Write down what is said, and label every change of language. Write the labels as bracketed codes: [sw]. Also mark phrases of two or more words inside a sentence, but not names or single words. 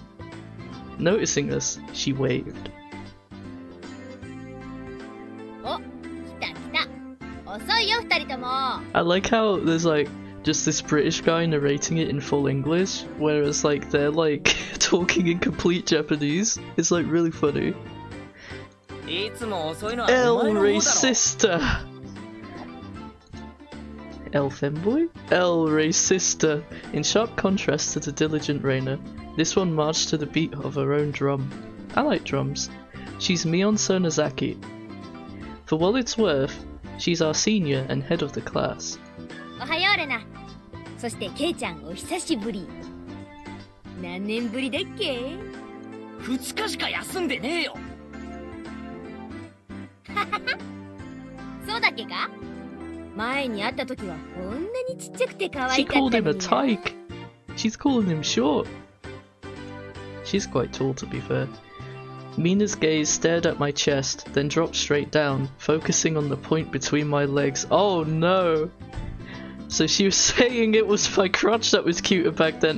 [en] Noticing us, she waved. I like how there's like just this British guy narrating it in full English, whereas like they're like talking in complete Japanese. It's like really funny. [es] El racista! El femboy? El racista! [en] In sharp contrast to the diligent Reina, this one marched to the beat of her own drum. I like drums. She's Mion Sonozaki. For what it's worth, she's our senior and head of the class. [ja] おはようレナ。そしてケイちゃんお久しぶり。何年ぶりだっけ 2日しか休んでねえよ。そうだっけか前に会った時はこんなにちっちゃくて可愛 [en] She [ja] かった [en] called [ja] の [en] him a [ja] にな。 [en] tyke. She's calling him short. She's quite tall, to be fair. Mina's gaze stared at my chest, then dropped straight down, focusing on the point between my legs. Oh no! So she was saying it was my crotch that was cuter back then.